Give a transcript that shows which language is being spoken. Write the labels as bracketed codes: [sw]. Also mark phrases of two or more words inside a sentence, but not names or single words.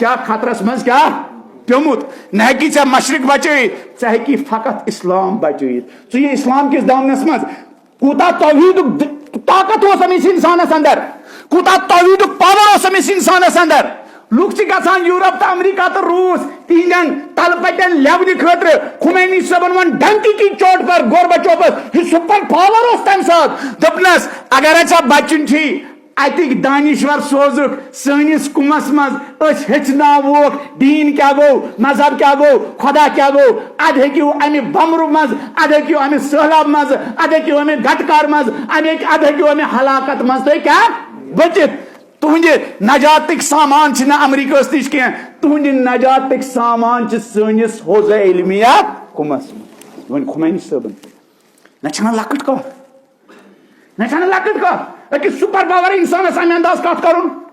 [ks] کیاہ خطرس منٛز کیاہ پیوٚمُت نہ ہیٚکی ژےٚ مشرق بچٲیِتھ ژےٚ ہیٚکی فقط اسلام بچٲیِتھ ژٕ یہِ اسلام کِس دامنس منٛز کوٗتاہ توحیٖدُک طاقت اوس أمِس انسانس اندر کوٗتاہ توحیٖدُک پاور اوس أمِس انسانس اندر لُکھ چھِ گژھان یوٗرپ تہٕ امریکہ تہٕ روٗس تِہنٛدٮ۪ن تلہٕ پتٮ۪ن لٮ۪ونہٕ خٲطرٕ خُمینی صٲبن ووٚن [ur] ڈنکی کی چوٹ پر [ks] گورباچوفس یہِ سُپر پاور اوس تمہِ ساتہٕ دوٚپنس اگر ژےٚ بچُن چھُی اتِکۍ دانشور سوزُکھ سٲنِس قُمس منٛز أسۍ ہیٚچھناووکھ دیٖن کیاہ گوٚو مذہب کیاہ گوٚو خۄدا کیاہ گوٚو ادٕ ہیٚکِو امہِ بمرٕ منٛز ادٕ ہیٚکِو امہِ سہلاب منٛز ادٕ ہیٚکِو امہِ گٹکار منٛز ادٕ ہیٚکِو امہِ ہلاکت منٛز تُہۍ کیاہ بٔچِتھ تُہنٛدِ نجاتٕکۍ سامان چھِنہٕ امریکہس نِش کینٛہہ تُہنٛدِ نجاتٕکۍ سامان چھِ سٲنِس حوضہ علمیہ قُمس منٛز وۄنۍ خُمینی صٲبن نہ چھنہ لۄکٕٹ کتھ نہ چھنہ لۄکٕٹ کتھ أکِس سُپر پاور انسانس امہِ انداز کتھ کرُن